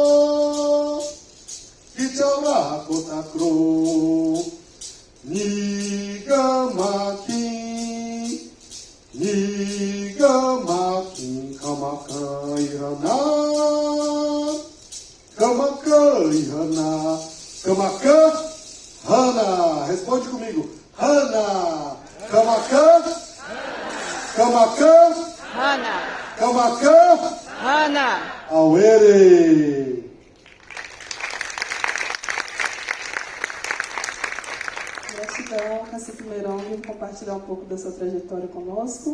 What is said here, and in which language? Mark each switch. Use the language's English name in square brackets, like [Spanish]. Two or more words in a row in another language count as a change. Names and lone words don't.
[Portuguese] Nigamaki, Kamakai Hana, Kamakan Hana, responde comigo, Hana, Kamakan Hana, Kamakan Hana. Awere. Gratidão, Cacique Meirong, por compartilhar um pouco da sua trajetória conosco.